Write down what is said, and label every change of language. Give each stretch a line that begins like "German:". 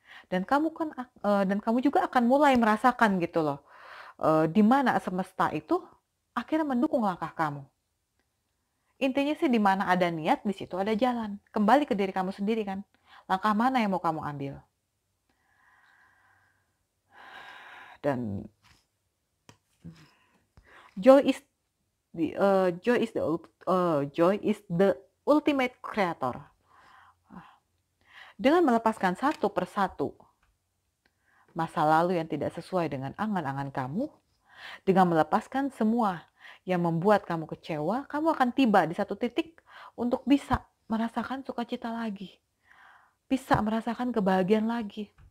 Indonesian: Dan kamu juga akan mulai merasakan gitu loh, di mana semesta itu akhirnya mendukung langkah kamu. Intinya sih di mana ada niat, di situ ada jalan. Kembali ke diri kamu sendiri kan. Langkah mana yang mau kamu ambil?
English: Dan joy is joy is the ultimate creator.
Indonesian: Dengan melepaskan satu persatu masa lalu yang tidak sesuai dengan angan-angan kamu, dengan melepaskan semua yang membuat kamu kecewa, kamu akan tiba di satu titik untuk bisa merasakan sukacita lagi, bisa merasakan kebahagiaan lagi.